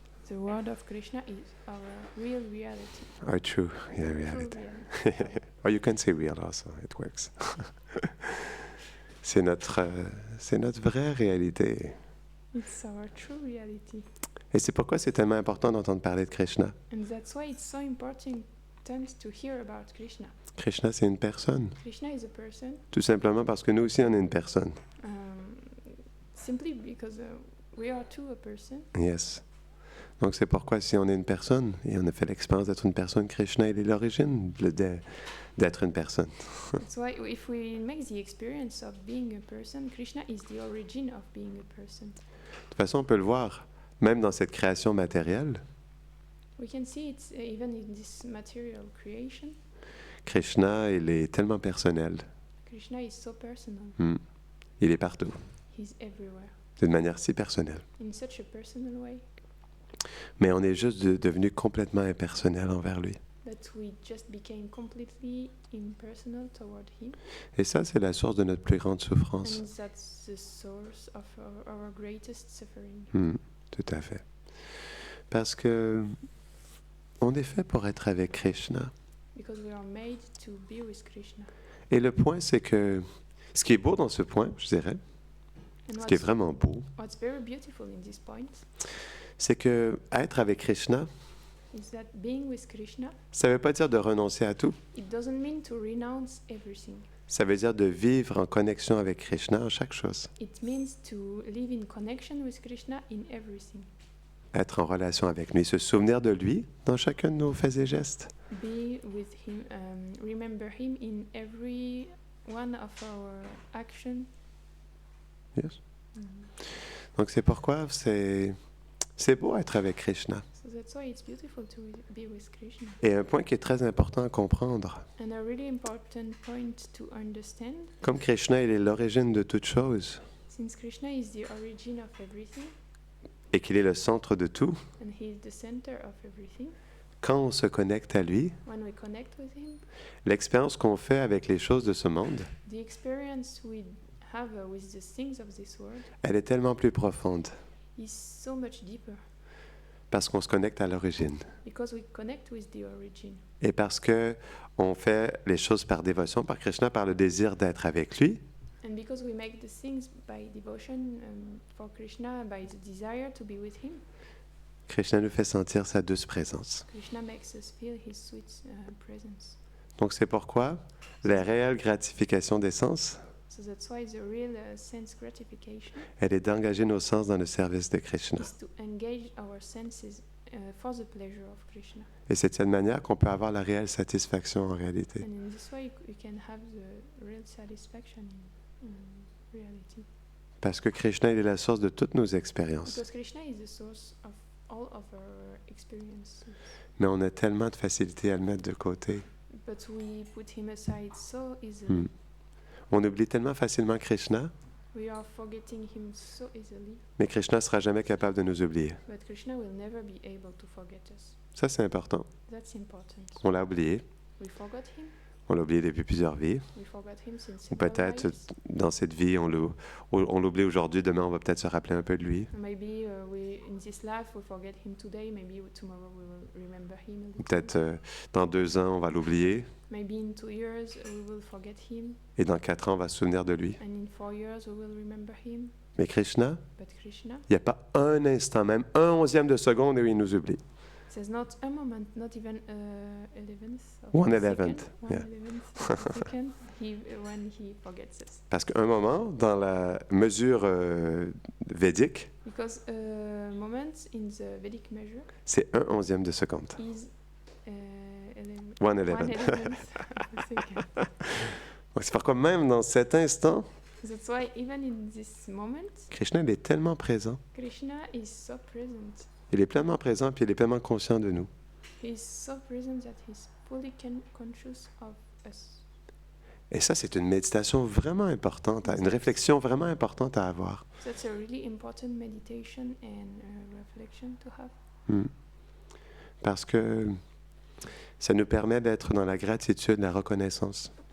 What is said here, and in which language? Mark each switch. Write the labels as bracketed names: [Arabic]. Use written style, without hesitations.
[English] The word of Krishna is our real reality. Our true True reality. reality. Or you can say real also, it works. [French] c'est notre vraie réalité. [English] It's our true reality. [French] Et c'est pourquoi c'est tellement important d'entendre parler de Krishna. [English] And that's why it's so important to hear about Krishna. [French] Krishna, c'est une personne. [English] Krishna is a person, [French] Tout simplement parce que nous aussi, on est une personne. [English] um, simply because we are too a person. Yes. [French] Donc c'est pourquoi si on est une personne, et on a fait l'expérience d'être une personne, Krishna, il est l'origine d'être une personne. [English] That's why if we make the experience of being a person, Krishna is the origin of being a person. [French] De toute façon, on peut le voir, même dans cette création matérielle, [English] We can see it even in this material creation. [French] Krishna, il est tellement personnel. [English] Krishna is so personal. [French] Hmm. Il est partout, [English] He's everywhere [French] d'une manière si personnelle. [English] in such a personal way. [French] Mais on est juste devenu complètement impersonnel envers lui. [English] But we just became completely impersonal toward him, [French] Et ça, c'est la source de notre plus grande souffrance. [English] and that's the source of our greatest suffering. [French] Hmm, tout à fait. Parce que on est fait pour être avec Krishna. [English] Because we are made to be with Krishna. [French] Et le point, c'est que ce qui est beau dans ce point, je dirais, [English] And [French] ce qui est vraiment beau, [English] what's very beautiful in this point [French] c'est que être avec Krishna, [English] is that being with Krishna, [French] ça ne veut pas dire de renoncer à tout. [English] it doesn't mean to renounce everything. [French] Ça veut dire de vivre en connexion avec Krishna en chaque chose. [English] It means to live in connection with Krishna in everything. [French] être en relation avec lui, se souvenir de lui dans chacun de nos faits et gestes. [English] Be with him, remember him in every one of our actions. Yes. [French] Donc c'est pourquoi c'est beau être avec Krishna. [English] So that's why it's beautiful to be with Krishna. [French] Et un point qui est très important à comprendre, [English] And a really important point to understand, [French] comme Krishna il est l'origine de toute chose [English] since Krishna is the origin of everything [French] et qu'il est le centre de tout, [English] and he is the center of everything, [French] quand on se connecte à lui, [English] when we connect with him, [French] l'expérience qu'on fait avec les choses de ce monde, [English] the experience we have with the things of this world [French] elle est tellement plus profonde [English] is so much deeper [French] parce qu'on se connecte à l'origine [English] because we connect with the origin. [French] et parce que on fait les choses par dévotion, par Krishna, par le désir d'être avec lui. [English] And because we make the things by devotion for Krishna, by the desire to be with him, [French] Krishna nous fait sentir sa douce présence. [English] Krishna makes us feel his sweet presence. [French] Donc c'est pourquoi la réelle gratification des sens, [English] So that's why the real sense gratification [French] elle est d'engager nos sens dans le service de Krishna. [English] is to engage our senses for the pleasure of Krishna. [French] Et c'est de cette manière qu'on peut avoir la réelle satisfaction en réalité. [English] And in this way we can have the real satisfaction in reality. [French] Parce que Krishna, il est la source de toutes nos expériences. [English] Because Krishna is the source of all of our experiences. [French] Mais on a tellement de facilité à le mettre de côté. [English] But we put him aside so easily. Hmm. [French] On oublie tellement facilement Krishna, [English] We are forgetting him so easily. [French] mais Krishna ne sera jamais capable de nous oublier. [English] But Krishna will never be able to forget us. [French] Ça, c'est important. [English] That's important. [French] On l'a oublié. [English] We forgot him. [French] On l'a oublié depuis plusieurs vies. [English] We forgot him since [French] Ou [English] several [French] peut-être [English] lives. [French] dans cette vie, on l'oublie aujourd'hui. Demain, on va peut-être se rappeler un peu de lui. [English] Maybe in this life we forget him today. Maybe tomorrow we will remember him a [French] Ou [English] little. [French] peut-être dans 2 ans, on va l'oublier. [English] Maybe in 2 years we will forget him, [French] Et dans 4 ans, on va se souvenir de lui. [English] and in 4 years we will remember him. [French] Mais Krishna, [English] But Krishna, [French] il n'y a pas un instant, même un onzième de seconde où il nous oublie. [English] there's not a moment, not even 11th of One a eleventh, second, yeah. 1/11th of a second, when he forgets us. [French] Parce qu'un moment, dans la mesure védique, [English] Because a moment in the Vedic measure [French] c'est un onzième de seconde. [English] is 1/11. 1/11th of a second. [French] Donc, c'est pourquoi même dans cet instant, [English] That's why even in this moment, [French] Krishna il est tellement présent. [English] Krishna is so present. [French] Il est pleinement présent, puis il est pleinement conscient de nous. [English] He is so present that he's fully conscious of us. [French] Et ça, c'est une méditation vraiment importante, une réflexion vraiment importante à avoir. [English] That's a really important meditation and reflection to have. Hmm. [French] Parce que ça nous permet d'être dans la gratitude, la reconnaissance.